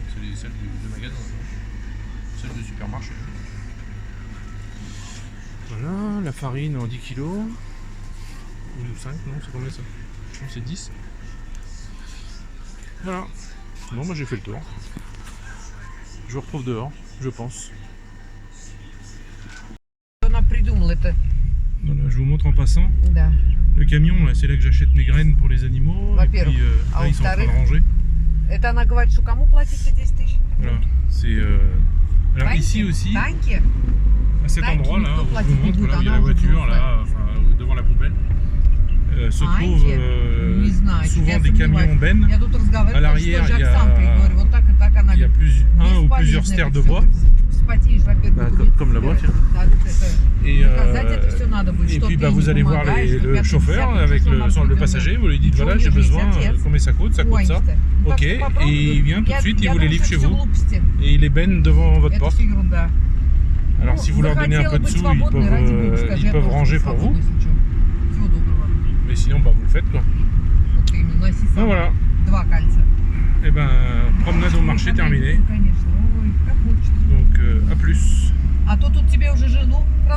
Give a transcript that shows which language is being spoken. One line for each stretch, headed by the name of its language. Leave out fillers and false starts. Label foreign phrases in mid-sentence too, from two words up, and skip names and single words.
French: C'est celles de magasin. Celle de supermarché. Voilà, la farine en 10 kg. Ou 5, non, c'est combien ça? Non, c'est 10. Voilà. Bon, moi j'ai fait le tour. Je vous retrouve dehors, je pense.
Russian: Она придумала это.
French: Voilà, je vous montre en passant.
Russian: Да.
French: Le camion, c'est là que j'achète mes graines pour les animaux. Et
Russian: Во-первых.
French: puis
Russian: А
French: là, ils sont en train de ranger.
Russian: Это она говорит, что кому платить 10 тысяч?
French: Voilà, c'est. Alors ici aussi,
Russian: Таньке?
French: à cet
Russian: Tanki,
French: endroit là,
Russian: никто
French: où je
Russian: платить
French: vous
Russian: не
French: montre,
Russian: будет,
French: là où il y a la
Russian: она уже
French: voiture,
Russian: взрослая.
French: là, enfin, devant la poubelle, se
Russian: Таньке?
French: trouvent
Russian: Не знаю,
French: souvent
Russian: я
French: des camions
Russian: сомневаюсь.
French: bennes.
Russian: Я тут разговаривала
French: À l'arrière,
Russian: с той
French: il y
Russian: же
French: a-
Russian: Оксанкой, говорю, вот так и так она
French: Il y a
Russian: говорит,
French: un ou plusieurs
Russian: бесполезно
French: stères
Russian: это
French: de
Russian: всё,
French: bois.
Russian: вспотеешь, во-первых,
French: Bah,
Russian: документы
French: comme là-bas,
Russian: собирать.
French: tiens.
Russian: Так, это-
French: Et,
Russian: доказать это всё надо будет,
French: et
Russian: что
French: puis
Russian: ты
French: bah, vous
Russian: не
French: allez voir
Russian: помогаешь, что
French: le
Russian: пятое,
French: chauffeur
Russian: десятое,
French: avec
Russian: что
French: le
Russian: нам
French: passager, vous lui dites
Russian: Чего
French: voilà
Russian: у
French: j'ai
Russian: неё
French: besoin,
Russian: есть отец?
French: combien ça coûte ça.
Russian: Гонишься. Ну,
French: Ok,
Russian: так что попробуй.
French: et il vient tout de
Russian: Я-
French: suite, il
Russian: я
French: vous les
Russian: думаю,
French: livre
Russian: что
French: chez
Russian: это всё
French: vous
Russian: глупости.
French: et il les benne devant votre
Russian: Это
French: porte.
Russian: всё ерунда.
French: Alors
Russian: Ну,
French: si vous leur donnez un peu
Russian: захотела
French: de
Russian: быть
French: sous,
Russian: свободной, ради бога, скажи,
French: ils
Russian: я
French: peuvent
Russian: тоже
French: ranger
Russian: буду
French: pour vous,
Russian: свободной, если чё. Всего доброго.
French: mais sinon bah, vous le faites quoi.
Russian: Вот именно, носи
French: Donc
Russian: сама.
French: voilà,
Russian: 2 кольца.
French: et ben promenade au marché terminée,
Russian: Конечно, ой, как хочется.
French: donc à plus.
Russian: А то тут тебе уже жену